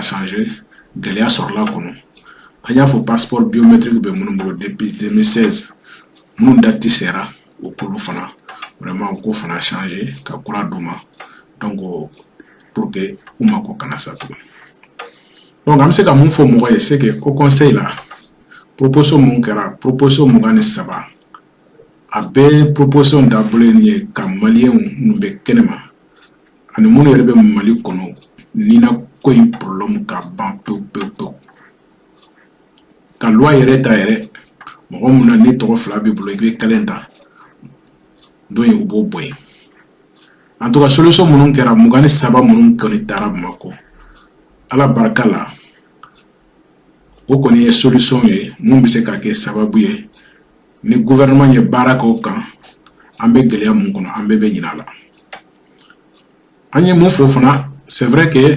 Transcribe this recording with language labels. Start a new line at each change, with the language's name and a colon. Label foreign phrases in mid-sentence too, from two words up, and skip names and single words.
Bambara: changer gɛlɛya sɔrɔla kɔnɔ an y'a fɔ
French: passeport biométrique
Bambara: bɛ minnu bolo depuis 2016 minnu date sera o k'olu fana vraiment o ko fana changer ka kura d'u ma
French: donc pour que
Bambara: u mako kana sa tuguni donc an bɛ se ka mun fɔ mɔgɔ ye
French: c'est que au conseil la proposition
Bambara: mun kɛra proposition 23 a bɛɛ proposition dabɔlen ye ka maliyɛnw minnu bɛ kɛnɛma ani minnu yɛrɛ bɛ Mali kɔnɔ nina ko in problème ka ban pewu pewu pewu ka loi yɛrɛ ta yɛrɛ mɔgɔ mun na ni tɔgɔ fila b'i bolo i bɛ kelen ta dɔ ye u b'o bɔ yen
French: en tout cas solution
Bambara: minnu kɛra 23 minnu kɔni taara Bamako ala barika la o kɔni ye solution ye mun bɛ se ka kɛ sababu ye ni gouvernement ye baara kɛ o kan an bɛ gɛlɛya mun kɔnɔ an bɛɛ bɛ ɲinɛ a la an ye mun fɔ fana
French: c'est vrai que